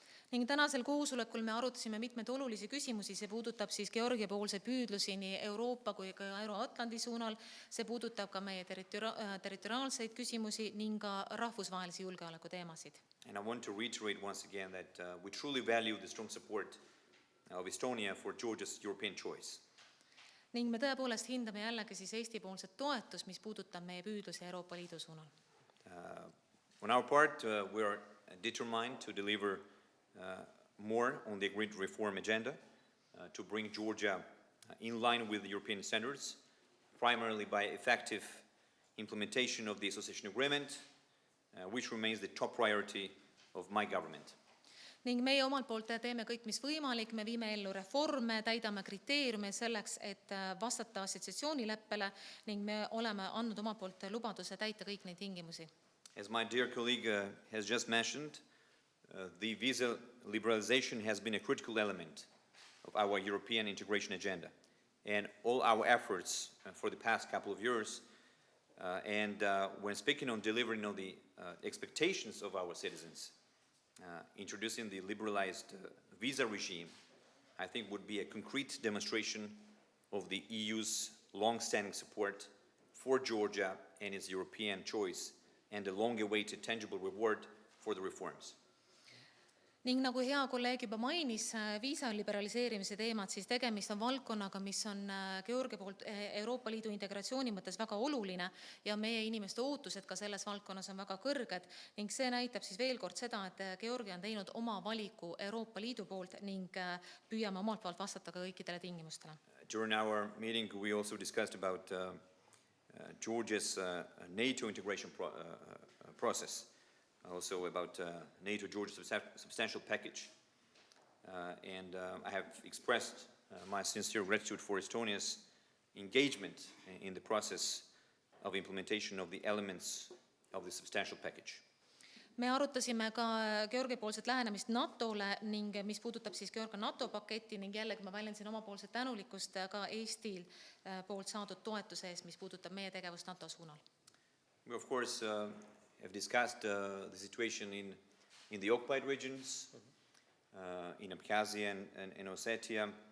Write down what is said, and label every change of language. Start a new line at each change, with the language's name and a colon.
Estonian: Ning tänasel koosolekul me arutasime mitmeid olulisi küsimusi, see puudutab siis Georgia poolse püüdlusi nii Euroopa kui ka Euro-Atlandi suunal, see puudutab ka meie territoriaalseid küsimusi ning ka rahvusvahelisi julgeoleku teemasid.
English: And I want to reiterate once again that we truly value the strong support of Estonia for Georgia's European choice.
Estonian: Ning me tõepoolest hindame jällegi siis Eesti poolset toetust, mis puudutab meie püüdlusi Euroopa Liidu suunal.
English: On our part, we are determined to deliver more on the agreed reform agenda to bring Georgia in line with the European standards, primarily by effective implementation of the association agreement, which remains the top priority of my government.
Estonian: Ning meie omalt poolt teeme kõik, mis võimalik, me viime ellu reforme, täidame kriteeriume selleks, et vastata assotsiatsioonileppele ning me oleme andnud omalt poolt lubaduse täita kõik neid tingimusi.
English: As my dear colleague has just mentioned, the visa liberalization has been a critical element of our European integration agenda, and all our efforts for the past couple of years, and when speaking on delivering on the expectations of our citizens, introducing the liberalized visa regime, I think would be a concrete demonstration of the EU's long-standing support for Georgia and its European choice, and a long-awaited tangible reward for the reforms.
Estonian: Ning nagu hea kolleeg juba mainis viisa liberaliseerimise teemad, siis tegemist on valdkonnaga, mis on Georgia poolt Euroopa Liidu integratsiooni mõttes väga oluline ja meie inimeste ootused ka selles valdkonnas on väga kõrged ning see näitab siis veel kord seda, et Georgia on teinud oma valiku Euroopa Liidu poolt ning püüame omalt poolt vastata ka kõikidele tingimustele.
English: During our meeting we also discussed about Georgia's NATO integration process. Also about NATO-Georgia substantial package. And I have expressed my sincere gratitude for Estonia's engagement in the process of implementation of the elements of the substantial package.
Estonian: Me arutasime ka Georgia poolset lähenemist NATOle ning mis puudutab siis Georgia NATO paketti ning jällegi ma väljendasin omapoolset tänulikkust ka Eestil poolt saadud toetuse eest, mis puudutab meie tegevust NATO suunal.
English: We of course have discussed the situation in the occupied regions, in Abkhazia and Ossetia.